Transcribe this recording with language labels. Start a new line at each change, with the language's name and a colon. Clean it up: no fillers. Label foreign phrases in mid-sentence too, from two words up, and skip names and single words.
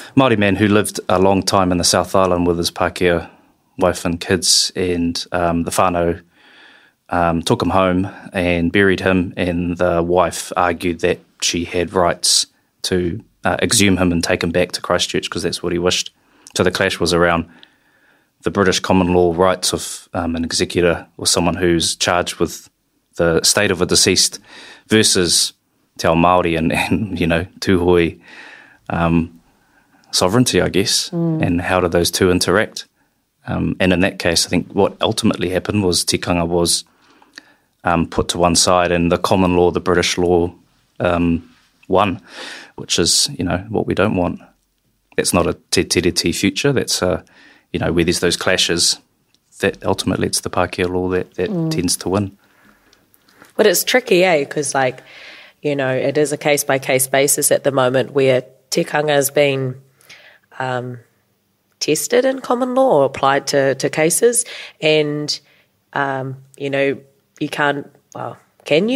English: Māori man who lived a long time in the South Island with his Pākehā wife and kids, and the whānau took him home and buried him, and the wife argued that she had rights to exhume him and take him back to Christchurch because that's what he wished. So the clash was around the British common law rights of an executor or someone who's charged with the state of a deceased versus
Māori: te ao Māori
English: and tūhoi sovereignty, I guess, and how do those two interact. And in that case, I think what ultimately happened was tikanga was put to one side, and the common law, the British law, won, which is, what we don't want. That's not a
Māori: te tiriti
English: future. That's, where there's those clashes, that ultimately it's the Pākehā law that tends to win. But it's tricky, because, it is a case-by-case basis at the moment where tikanga has been tested in common law or applied to cases, and, you can't, can you?